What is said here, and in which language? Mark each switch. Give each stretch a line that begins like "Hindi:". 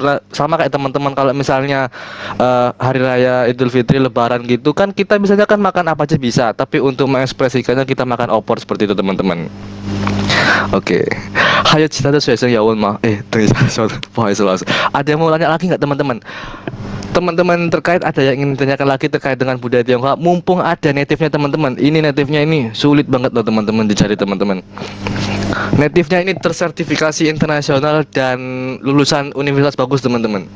Indonesian: Nah, sama kayak teman-teman kalau misalnya hari raya Idul Fitri Lebaran gitu kan kita misalnya kan makan apa aja bisa, tapi untuk mengekspresikannya kita makan opor seperti itu teman-teman.
Chinese: Oke, 还有其他的学生要问吗？等一下，稍等，不好意思老师。
Indonesian: Ada yang mau tanya lagi nggak teman-teman? Teman-teman terkait ada yang ingin ditanyakan lagi terkait dengan budaya Tionghoa? Mumpung ada native-nya teman-teman. Ini native-nya ini sulit banget loh teman-teman dicari teman-teman. Native-nya ini tersertifikasi internasional dan lulusan universitas bagus teman-teman.